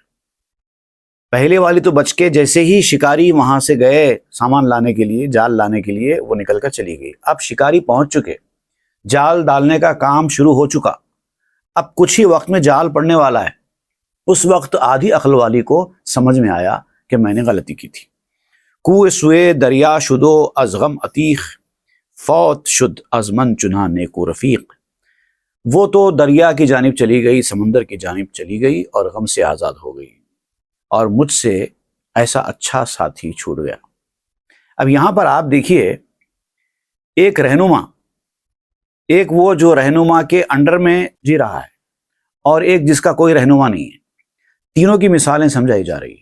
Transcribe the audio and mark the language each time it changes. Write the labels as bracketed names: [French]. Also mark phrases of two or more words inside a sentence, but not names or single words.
[Urdu] پہلے والی تو بچ کے جیسے ہی شکاری وہاں سے گئے سامان لانے کے لیے، جال لانے کے لیے، وہ نکل کر چلی گئی۔ اب شکاری پہنچ چکے، جال ڈالنے کا کام شروع ہو چکا، اب کچھ ہی وقت میں جال پڑنے والا ہے۔ اس وقت آدھی عقل والی کو سمجھ میں آیا کہ میں نے غلطی کی تھی۔ [Persian] کوہ سوئے دریا شدو از غم عتیق فوت شد از من چنان نیکو رفیق۔ [Urdu] وہ تو دریا کی جانب چلی گئی، سمندر کی جانب چلی گئی اور غم سے آزاد ہو گئی، اور مجھ سے ایسا اچھا ساتھی چھوٹ گیا۔ اب یہاں پر آپ دیکھیے، ایک رہنما، ایک وہ جو رہنما کے انڈر میں جی رہا ہے اور ایک جس کا کوئی رہنما نہیں ہے، تینوں کی مثالیں سمجھائی جا رہی ہیں۔